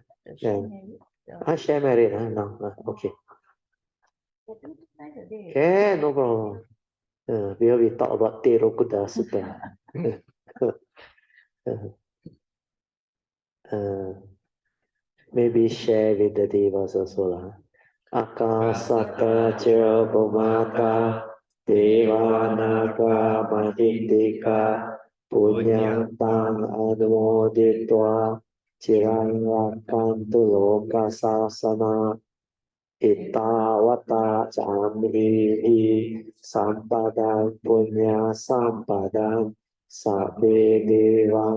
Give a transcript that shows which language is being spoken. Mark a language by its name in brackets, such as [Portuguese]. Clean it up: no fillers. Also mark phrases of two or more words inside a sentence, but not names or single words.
[English] Share merit. No. Okay. Yeah, no problem. We talk about Tirokudda Sutta. Maybe share with the devas also lah. [Pali] Akasata cha bhumata devanaga mahindika punyantang anumoditva cirang rakantu loka sasana Itawata camrihi sampadang punya sampadang sabbe deva